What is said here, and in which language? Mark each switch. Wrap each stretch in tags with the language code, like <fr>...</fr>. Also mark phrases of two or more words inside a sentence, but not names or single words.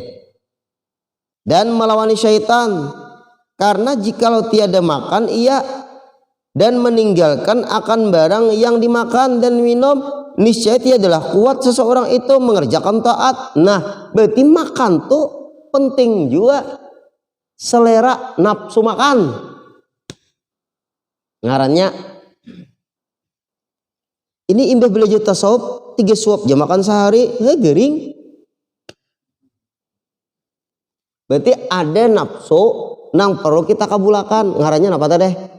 <id>Dan melawan syaitan, karena jikalau tiada makan ia dan meninggalkan akan barang yang dimakan dan minum, niscaya tiadalah kuat seseorang itu mengerjakan taat.</id> <bjn>Nah berarti makan tuh penting juga, selera nafsu makan ngarannya. Ini imbah belajar tasawuf 3 suap jam makan sehari, gering. Berarti ada nafsu nang perlu kita kabulakan, ngarannya apa tadi?</bjn>